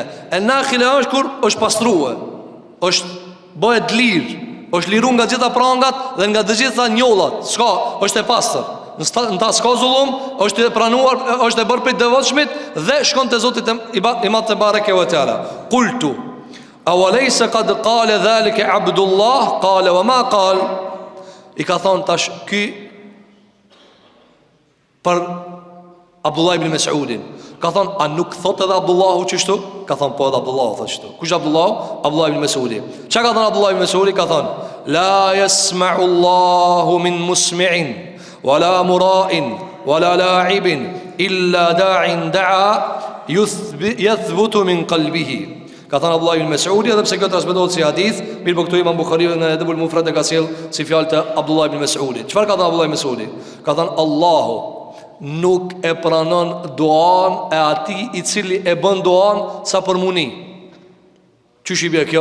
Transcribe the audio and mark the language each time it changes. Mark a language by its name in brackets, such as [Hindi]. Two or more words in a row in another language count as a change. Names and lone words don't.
[Albanian] En-nakhila është kur është pastruar, është bëhet lirë, është liru nga gjitha prangat dhe nga të gjitha njollat. S'ka, është e pastër. Në ta s'ka zullum, është e pranuar, është e bërë për të devotshmit dhe shkon te Zoti i Madh [Arabic] تبارك وتعالى. قلت أوليس قد قال ذلك عبد الله قال وما قال. [Albanian] I ka thonë tash ky për Abdullah ibn Mas'udin. Ka thonë, a nuk thot edhe Abdullahu qështu? Ka thonë, po edhe Abdullahu thot qështu. Kush Abdullahu? Abdullah ibn Mas'udi. Qa ka thonë Abdullah ibn Mas'udi? Ka thonë, [Arabic] لا يسمع الله من مسمع ولا مراء ولا لاعب إلا داع دعا يثبت من قلبه. [Albanian] Ka thonë Abdullah ibn Mas'udi, edhe pse këtë transmetohet si hadith, mirë po këtu Imam Bukhariu në Adabul Mufrad e ka sjell si fjalë të Abdullah ibn Mas'udi. Çfarë ka thonë Abdullah ibn Mas'udi? Ka thonë, Allahu nuk e pranon duan e ati i cili e bën duan sa për muni. Qysh i bje kjo?